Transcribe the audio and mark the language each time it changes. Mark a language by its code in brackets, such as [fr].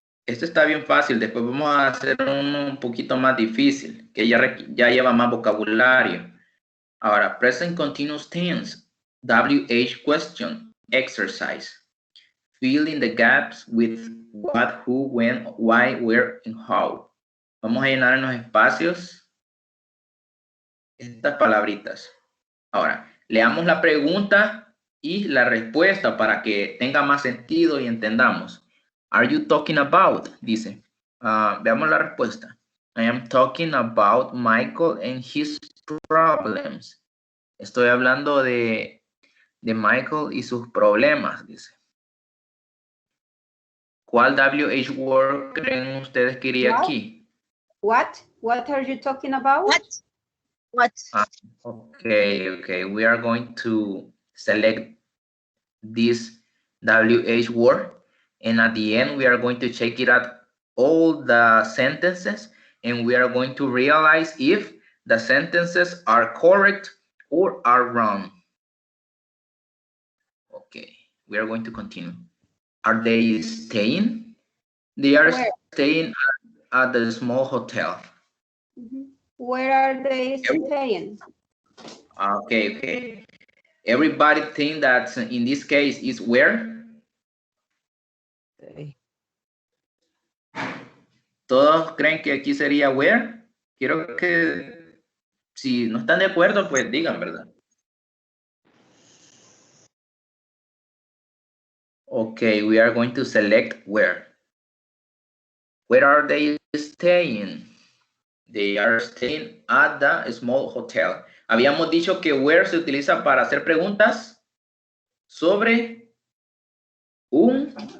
[es] Esto está bien fácil, después vamos a hacer uno un poquito más difícil, que ya lleva más vocabulario. [en] Ahora, present continuous tense, WH question, exercise. Fill in the gaps with what, who, when, why, where, and how. [es] Vamos a llenar en los espacios estas palabritas. Ahora, leamos la pregunta y la respuesta para que tenga más sentido y entendamos. [en] Are you talking about? Dice. Veamos la respuesta. I am talking about Michael and his problems. [es] Estoy hablando de Michael y sus problemas, dice. ¿Cuál WH word creen ustedes que iría aquí? [en] What? What are you talking about? What? Okay. We are going to select this WH word. And at the end, we are going to check it out all the sentences. And we are going to realize if the sentences are correct or are wrong. Okay, we are going to continue. Are they staying? They are staying at the small hotel. Where are they staying? Okay. Everybody think that in this case is where? Okay. [es] ¿Todos creen que aquí sería where? Quiero que si no están de acuerdo, pues digan, ¿verdad? [en] Okay, we are going to select where. Where are they staying? They are staying at the small hotel. [es] Habíamos dicho que where se utiliza para hacer preguntas sobre un